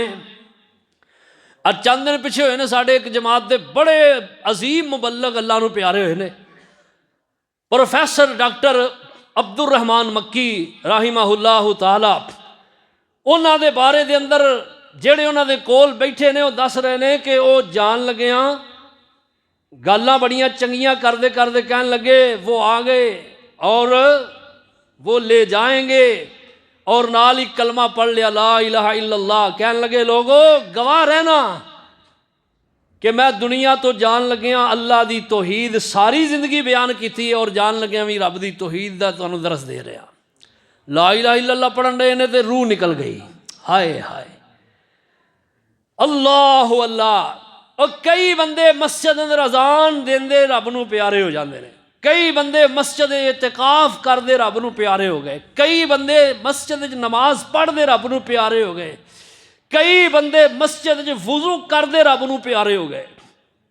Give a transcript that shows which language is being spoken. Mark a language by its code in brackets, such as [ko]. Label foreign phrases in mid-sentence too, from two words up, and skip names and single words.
[pa] چند دن پچھے ہوئے نے ساڈے اک جماعت دے وڈے عظیم مبلغ اللہ نوں پیارے ہوئے نے، پروفیسر ڈاکٹر عبدالرحمن مکی رحمہ اللہ تعالیٰ. انہاں دے بارے دے اندر جیہڑے انہاں دے کول بیٹھے نے او دس رہے نے کہ او جان لگیاں گلاں بڑیاں چنگیاں کردے کردے کہن لگے او آ گئے اور او لے جانگے، اور نال ای کلمہ پڑھ لیا [ar] لا إله إلا الله. [pa] کہن لگے لوگو گواہ رہنا کہ میں دنیا توں جان لگیا اللہ دی توحید ساری زندگی بیان کی ہے، اور جان لگیا بھی رب دی توحید دا تہانوں درس دے رہیا. [ar] لا إله إلا الله [pa] پڑھن رہے نے تے روح نکل گئی. ہائے ہائے۔ اللہ اللہ. اور کئی بندے مسجد اندر اذان دیندے رب نوں پیارے [ur] ہو جاتے ہیں, [pa] کئی بندے مسجد اعتکاف کرتے رب نوں پیارے ہو گئے، کئی بندے مسجد نماز پڑھتے رب نوں پیارے ہو گئے، کئی بندے مسجد چ وضو کرتے رب نوں پیارے ہو گئے.